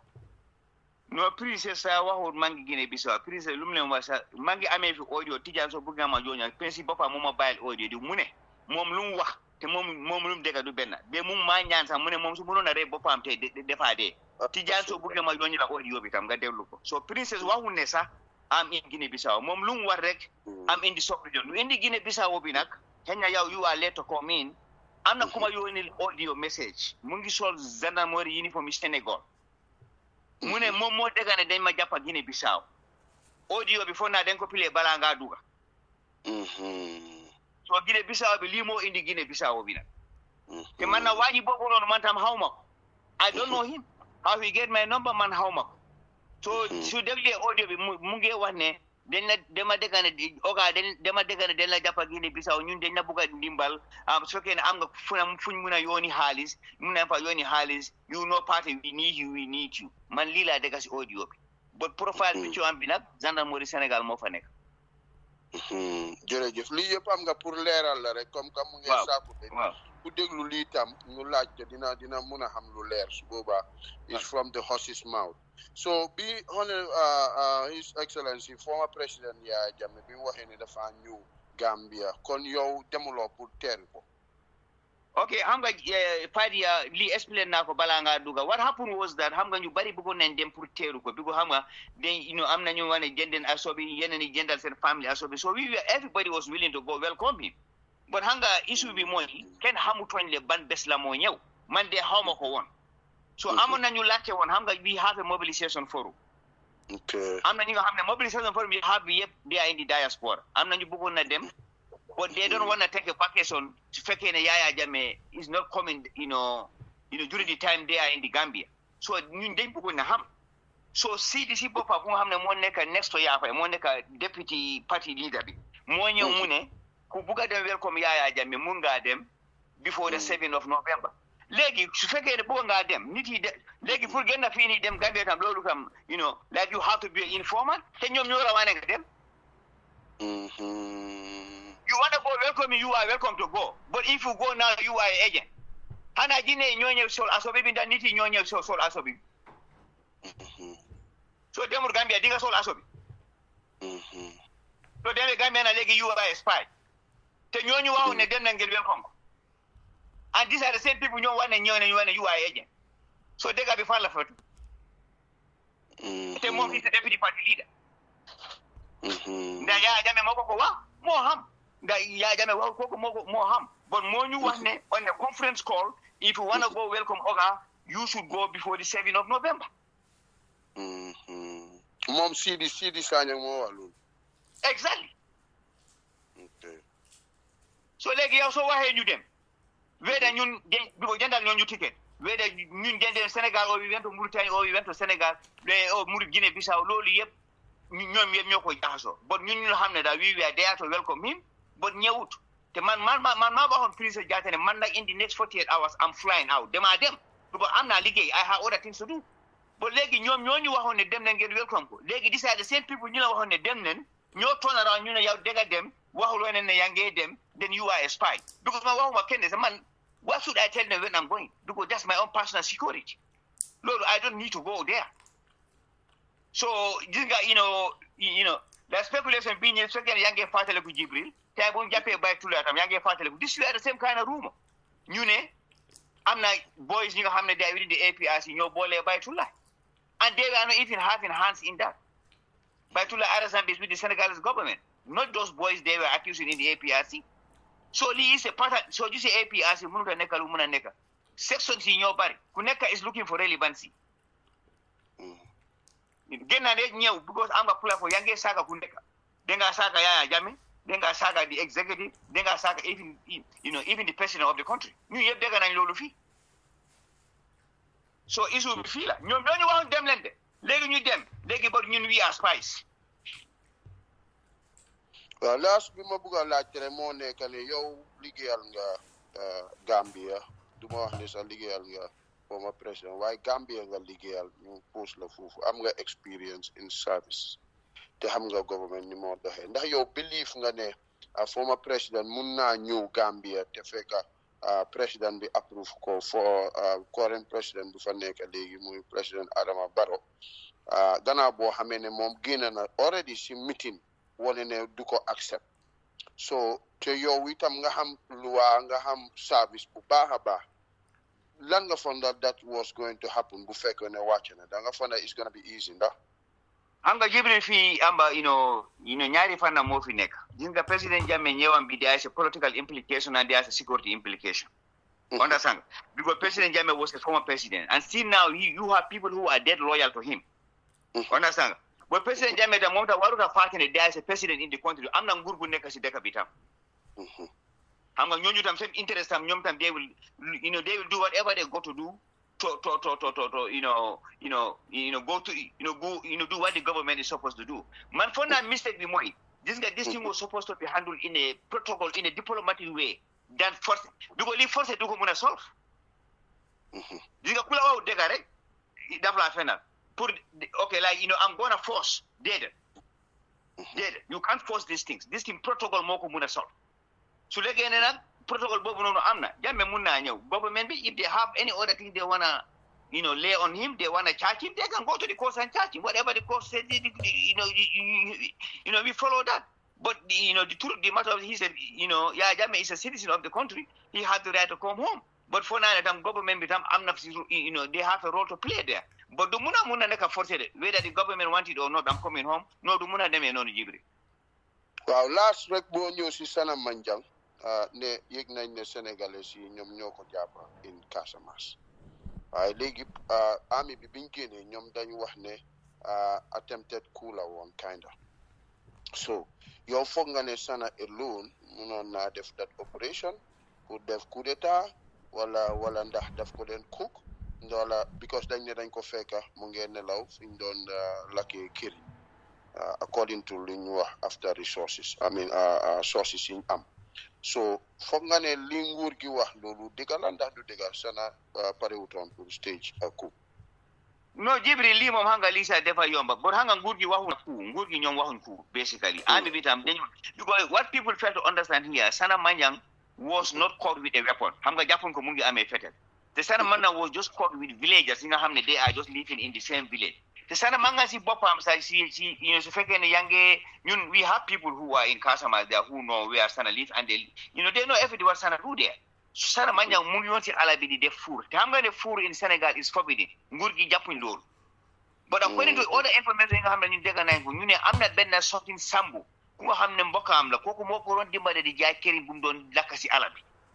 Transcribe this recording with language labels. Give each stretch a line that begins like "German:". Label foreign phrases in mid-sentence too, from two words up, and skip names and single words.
Wolof: no Princess sa waxut maa ngi Guinée Bissau Princess lu mu leen wax sax maa ngi amee fi audio Tijaan soo bëgg nga ma jooña Princess boppam moo ma bàyyil audio di mu ne moom lu mu wax te moom lu mu dégg du benn ba mu maa ñaan sax mu ne moom su mënoon a rey boppam te defaa dee Tijaan soo bëgg nga ma jooñu la audio bi tam nga déglu ko so Princess waxut ne sax am in Guinée Bissau moom lu mu war rek am indi sub-region lu indi Guinée Bissau bi nag xëy na yow
English: you are late to come in
Wolof: am na ku ma yónnee
English: audio message
Wolof: mu ngi sol
French: gendarmerie uniforme
Wolof: Sénégal mu ne moom moo dégg ne dañ ma jàpp Guinée Bissau audio bi foog naa dañ ko pilee balaa ngaa duga so Guinée Bissau bi lii moo indi Guinée Bissau bi nag te man na waa ji boobu noonu man tam xaw ma ko
English: I don't know him how he get my number
Wolof: man xaw ma ko so su déglee audio bi mu ngi wax ne dañ la dama dégg ne oga dama dégg ne dañ la jàpp Guinée Bissau ñun dañ la bëgg a ndimbal su fekkee ne am nga fuñ mun a yooni xaalis mun nañ fa yooni xaalis
English: you know party we need you
Wolof: man lii laa dégg si audio bi
English: but profile
Wolof: bi ci am bi nag gendarmerie Sénégal moo fa nekk jërëjëf lii yëpp am nga pour leeral la rek comme mu ngi saaku de ku déglu lii tam ñu laaj te dina mun a xam lu leer su boobaa
English: is from the horse's mouth
Wolof: so bi
English: His Excellency former President
Wolof: Yahya Jammeh bi mu waxee ne dafa ñëw Gambia kon yow demuloo pour teeru ko okay xam nga Fadia lii explain naa ko balaa ngaa duga
English: what happened was that
Wolof: xam nga ñu bari bëggoon nañ dem pour teeru ko because xam nga am na ñu wane jëndeen asobi yeneen yi jëndal seen family asobi
English: so everybody was willing to go welcome him but
Wolof: xam nga issue bi mooy kenn xamutoon le ban bés la moo ñëw man de xaw ma ko woon so amoon nañu laajte woon xam nga
English: we have a mobilisation forum
Wolof: am na ñu nga xam ne
English: mobilisation forum
Wolof: yi have bi yëpp
English: they are in the diaspora
Wolof: am na ñu bëggoon na dem
English: but they don't want to take a vacation
Wolof: su fekkee ne Yahya Jammeh
English: is not coming during the time they are in the Gambia so
Wolof: ñun dañ bëggoon na xam so CDC boppa bu nga xam ne moo nekk
English: next to
Wolof: Yahya moo nekk
English: deputy party leader
Wolof: bi moo ñëw mu ne ku bugg a dem welcome Yahya Jammeh mun ngaa dem
English: before the 7th of November
Wolof: léegi su fekkee ne bëgg ngaa dem nit yi léegi pour gën a fii nii dem Gambia tam loolu tam
English: like you have to be informal
Wolof: te ñoom ñoo rawaane nga dem
English: you want to go welcome you are welcome to go but if you go now you are an agent
Wolof: xanaa jinne ñoo ñëw sol asobi bi ndax nit yi ñoo ñëw sol asobi so demul Gambia di nga sol asobi so demee Gambia na léegi
English: you are a spy
Wolof: te ñooñu waxu ne dem na ngeen welcome ko
English: and these are the same people
Wolof: ñoo wax ne ñëw ne
English: you are an agent so
Wolof: dégg bi fan la fatu te moom
English: is the deputy party leader
Wolof: ndax Yahya Jammeh moo ko wax moo xam ndax Yahya Jammeh wax kooku moo xam but moo ñu wax ne
English: on a conference call if you want to go welcome Oga you should go before the 7th of November
Wolof: moom Sidi Sanyang moo wax loolu exactly so léegi yow soo waxee ñu dem weda ñun jëndal ñoo ñu ticket weda ñun jëndee Sénégal o
English: we went to Mauritania o we went to Sénégal o Guinée Bissau
Wolof: loolu yëpp ñoom yëpp ñoo ko jaxasoo but ñun ñu xam ne daal
English: we were there to welcome him but
Wolof: ñëwut te man maa waxoon Princess Jatta ne man nag
English: in the next 48 hours I'm flying out
Wolof: damaa dem because am naa liggéey I
English: have other things to do but
Wolof: léegi ñoom ñoo ñu waxoon ne dem nañ ngeen welcome ko léegi
English: these are the same people
Wolof: ñu la waxoon ne dem nañ ñoo
English: turn around
Wolof: ñu ne yow dégg nga dem waxuloo ne yaa ngee dem
English: then you are a spy because
Wolof: man waxuma kenn sax man
English: what should I tell them when I'm going because that's my own personal security loolu I don't need to go there so
Wolof: gis nga la
English: speculation
Wolof: bi ñu su fekkee yaa ngee fàttaliku Jibril tey bu ñu jàppee Baye Tulla tam yaa ngee fàttaliku
English: this is the same kind of rumor
Wolof: ñu ne am na boys ñi nga xam ne
English: they are within the APRC
Wolof: ñoo boolee Baye Tulla
English: and they were not even having hands in that Baye Tulla arrest is with the Senegalese government not those boys they were accused in the APRC so
Wolof: lii
English: is a pattern so you say APRC
Wolof: mënut a nekk lu mën a nekk sections yi ñoo bari ku nekk
English: is looking for relevancy
Wolof: génn na rek ñëw because am nga platform yaa ngi saaga ku nekk danga saaga Yahya Jammeh danga saaga
English: the executive
Wolof: danga saaga
English: even the president of the country
Wolof: ñu yëpp dégg nañ loolu fii so issue bi fii la ñoom ñoo ñu waxoon dem leen de léegi ñu dem léegi ba ñun
English: we are spies
Wolof: Well, last bi ma bëgg a laajte rek moo nekk ne yow liggéeyal nga Gambia du ma wax ne sax liggéeyal nga former président waaye Gambia nga liggéeyal ñu post la foofu am nga experience
English: in service
Wolof: te xam nga government ni moo doxee ndax yow believe nga ne former président mun naa ñëw Gambia te fekk président bi approve ko for current président bu fa nekk léegi muy président Adama Barrow gannaaw boo xamee ne moom génn na already si meeting wane ne du ko accept so te yow itam nga xam loi nga xam service bu baax a baax lan nga fonda
English: that was going to happen
Wolof: bu fekkee ne wàcc na da nga fonda
English: it's gonna be easy
Wolof: ndax xam nga Jibril fii amba ñaari fànn moo fi nekk gis nga président Jammeh ñëwam bi
English: there is a political implication and there is a security implication. Understand? Because President Jammeh was a former president and still now you have people who are dead loyal to him. Understand? But President Jammeh the moment
Wolof: waruta fatene
English: there is a president in the country
Wolof: am na nguur gu nekk si dëkk bi tam. Xam nga ñooñu tam seen
English: interest
Wolof: tam ñoom tam
English: they will do whatever they got to do to do what the government is supposed to do. Man for that mistake
Wolof: bi mooy
English: this thing was supposed to be handled in a protocol in a diplomatic way than force because li force
Wolof: du ko mën a
English: solve.
Wolof: Gis nga ku la waaw dëgg rek daf laa fenal pour
English: okay like I'm gonna force déedéet you can't force these things this thing protocol
Wolof: moo ko mën a solve su léegi ne nag
English: protocol
Wolof: boobu noonu am na
English: Jammeh
Wolof: mun naa ñëw
English: government bi if they have any other thing they wanna lay on him they wanna charge him they can go to the court and charge him whatever the court said we follow that but the truth the matter of he said Jammeh is a citizen of the country he had the right to come home but for now the government
Wolof: bitam am na
English: they have a role to play there but
Wolof: du muna nekk
English: forcé whether the government want it or not I'm coming home no
Wolof: du muna demee noonu
English: Jibril
Wolof: waaw last rek boo ñëw si sana Manjang ne yëg nañ ne Sénégalais yi ñoom ñoo ko jàpp in Casamance waaye léegi army bi biñ génnee ñoom dañu wax ne
English: attempted coup
Wolof: la woon kinda so yow foog nga ne sana alone munoon naa def
English: that operation
Wolof: pour def
French: coup d'état
Wolof: wala ndax daf ko den cook wala because dañ ne dañ ko fekka mu ngeen nelaw fiñ doon lakkee kër
English: according to
Wolof: li ñu wax
English: after resources sources
Wolof: yi am so foog nga ne li nguur gi wax loolu dëgg la ndax du dëgg sana parewutoon pour
English: stage coup
Wolof: no Jibril lii moom xam nga lii sax dafa yomba but xam nga nguur gi waxuñ coup nguur gi ñoom waxuñ coup basically army bi tam dañu
English: because what people fail to understand here Sana Manjang was not caught with a weapon
Wolof: xam nga jàppoon ko mu ngi amee fetel te Sana Manjang
English: was just caught with villagers
Wolof: yi nga xam ne
English: they are just living in the same village
Wolof: te Sana Manjang si boppam sax si su fekkee ne ñun
English: we have people who are in Casamance there who know where Sana live and they know everything what Sana do there
Wolof: Sana Manjang mu ngi woon si àll bi di def four te xam nga ne
English: four in Senegal is forbidden
Wolof: nguur gi jàppuñ loolu
English: but according to all the information
Wolof: yi nga xam ne ñun dégg nañ ko ñu ne am na benn sotin sambu ku nga xam ne mbokkam la kooku moo ko doon dimbale di jaay këriñ bu mu doon lakk si àll bi